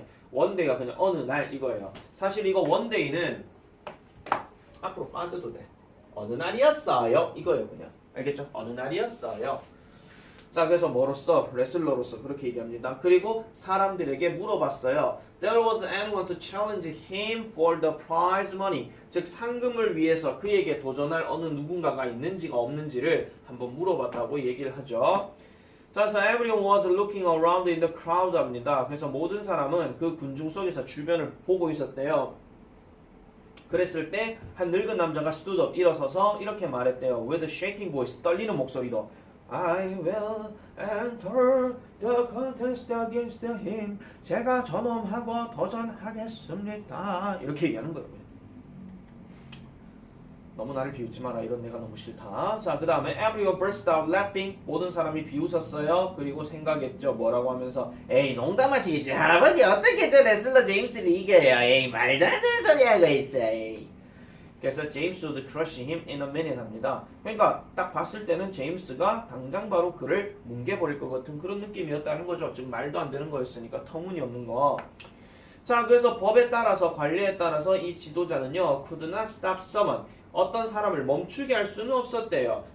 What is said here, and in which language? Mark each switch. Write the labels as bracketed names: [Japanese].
[Korean] 원데이가 그냥 어느 날 이거예요. 사실 이거 원데이는 앞으로 빠져도 돼. 어느 날이었어요. 이거예요, 그냥. 알겠죠? 어느 날이었어요. 자, 그래서 뭐로써? 레슬러로서 그렇게 얘기합니다. 그리고 사람들에게 물어봤어요. [English] There was anyone to challenge him for the prize money. [Korean] 즉 상금을 위해서 그에게 도전할 어느 누군가가 있는지가 없는지를 한번 물어봤다고 얘기를 하죠. 자, 그래서 [English] everyone was looking around in the crowd [Korean] 합니다. 그래서 모든 사람은 그 군중 속에서 주변을 보고 있었대요. 그랬을 때 한 늙은 남자가 [English] stood up, [Korean] 일어서서 이렇게 말했대요. [English] With a shaking voice, [Korean] 떨리는 목소리로 [English] I will enter the contest against him. [Korean] 제가 저놈하고 도전하겠습니다. 이렇게 얘기하는 거예요. 너무 나를 비웃지 마라. 이런 내가 너무 싫다. 자, 그 다음에 [English] everyone burst out laughing. [Korean] 모든 사람이 비웃었어요. 그리고 생각했죠. 뭐라고 하면서 에이 농담하시겠지. 할아버지 어떻게 저 레슬러 제임스를 이겨요. 에이 말도 안 되는 소리 하고 있어. 에이. 그래서 [English] 제임스 would crush him in a minute [Korean] 합니다. 그러니까 딱 봤을 때는 제임스가 당장 바로 그를 뭉개버릴 것 같은 그런 느낌이었다는 거죠. 지금 말도 안 되는 거였으니까 터무니없는 거. 자, 그래서 법에 따라서 관리에 따라서 이 지도자는요 [English] could not stop someone [Korean] 어떤 사람을 멈추게 할 수는 없었대요.